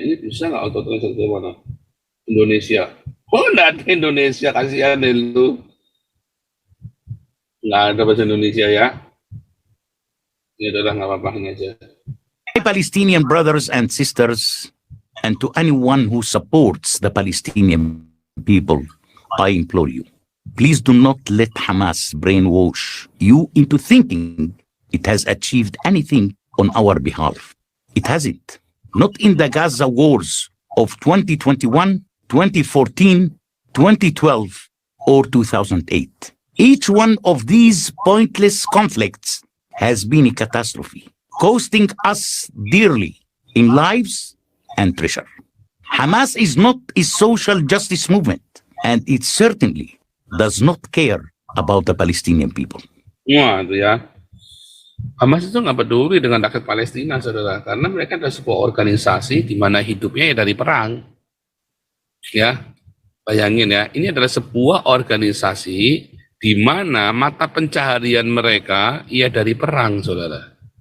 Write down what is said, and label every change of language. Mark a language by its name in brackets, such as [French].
[Indonesian] Ini bisa nggak auto translate ke mana? Indonesia. Oh, nggak ada Indonesia, kasihan deh lu. Nggak ada bahasa Indonesia ya. Ya udah nggak apa-apa, ini aja. [English] Palestinian brothers and sisters, and to anyone who supports the Palestinian people, I implore you, please do not let Hamas brainwash you into thinking it has achieved anything on our behalf. It hasn't. Not in the Gaza wars of 2021, 2014, 2012, or 2008. Each one of these pointless conflicts has been a catastrophe, costing us dearly in lives and treasure. Hamas is not a social justice movement, and it certainly does not care about the Palestinian people. [Indonesian] Wah, itu ya. Hamas itu nggak peduli dengan rakyat Palestina, saudara, karena mereka adalah sebuah organisasi di mana hidupnya ya dari perang. Ya, bayangin ya, ini adalah sebuah organisasi di mana mata pencaharian mereka ya dari perang, saudara.